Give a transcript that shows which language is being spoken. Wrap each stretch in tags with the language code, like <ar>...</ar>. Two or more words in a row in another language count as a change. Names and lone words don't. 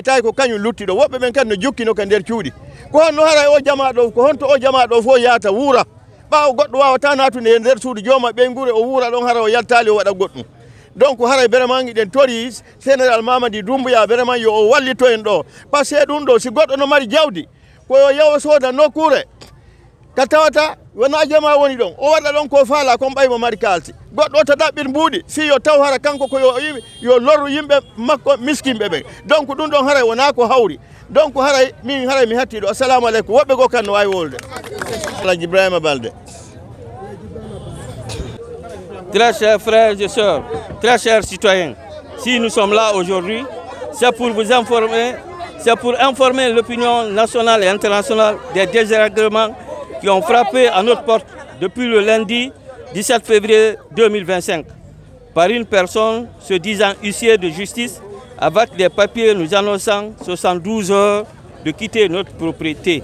<ff>tawi ko kañum lutti ɗo woɓɓe ɓen kadi no jukkino ka nder cuuɗi ko honno hara o jama ɗo ko honto o jama ɗo fof yahata wuura ɓawo goɗɗo wawata natude e nder suudu jooma ɓe guure o wuura ɗon hara o yaltali o waɗa goɗɗum donc haray vraiment giɗen tori général Mamady Doumbouya vraiment yo o wallito en ɗo</ff> <fr>par ce que</fr> <ff>ɗum ɗo si goɗɗo no mari jawdi koyo yawa soda nokkure ka tawata wona jama woni ɗon o waɗa ɗon ko faala kon ɓaymo mari kalsi goɗɗo to ɗaɓɓir mbuuɗi si yo taw hara kanko ko yo lorru yimɓe makko miskinɓe ɓe donc ɗum ɗon haray wona ko hawri donc haray min haray mi hattiɗo</ff> <ar>السلام عليكم</ar> <ff>woɓɓe go kan no wawi wolde Alhaji Ibrahima Balde.</ff> <fr>Très chers frères et sœurs, très chers citoyens, si nous sommes là aujourd'hui, c'est pour vous informer, c'est pour informer l'opinion nationale et internationale des désagréments qui ont frappé à notre porte depuis le lundi 17 février 2025 par une personne se disant huissier de justice avec des papiers nous annonçant 72 heures de quitter notre propriété.</fr>